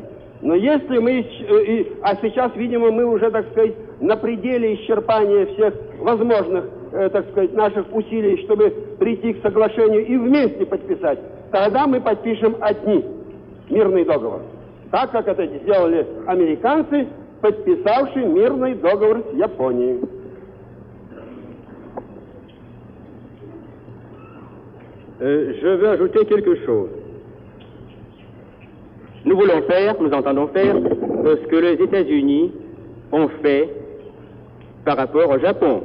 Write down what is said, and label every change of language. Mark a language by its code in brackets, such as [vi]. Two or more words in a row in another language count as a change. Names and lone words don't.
[ru] Но если мы, а сейчас, видимо, мы уже, так сказать, на пределе исчерпания всех возможных, так сказать, наших усилий, чтобы прийти к соглашению и вместе подписать, тогда мы подпишем одни мирный договор. Так, как это сделали американцы, подписавшие мирный договор с Японией. [fr] Je veux ajouter quelque chose. Nous voulons faire, nous entendons faire ce que les États-Unis ont fait par rapport au Japon.